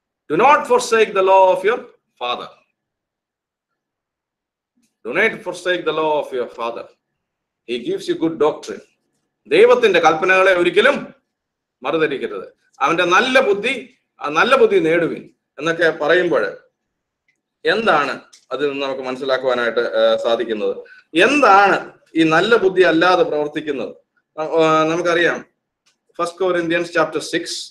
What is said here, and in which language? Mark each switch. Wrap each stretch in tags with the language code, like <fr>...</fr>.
<en>Do not forsake the law of your father. Do not forsake the law of your father. He gives you good doctrine.</en> <ml>ദൈവത്തിന്റെ കൽപ്പനകളെ ഒരിക്കലും മറുതരിക്കരുത്. അവന്റെ നല്ല ബുദ്ധി നേടുവിൻ എന്നൊക്കെ പറയുമ്പോൾ എന്താണ് അതിൽ നിന്ന് നമുക്ക് മനസ്സിലാക്കുവാനായിട്ട് സാധിക്കുന്നത്? എന്താണ് ഈ നല്ല ബുദ്ധി അല്ലാതെ പ്രവർത്തിക്കുന്നത്? നമുക്കറിയാം, 1 Corinthians chapter 6.</ml>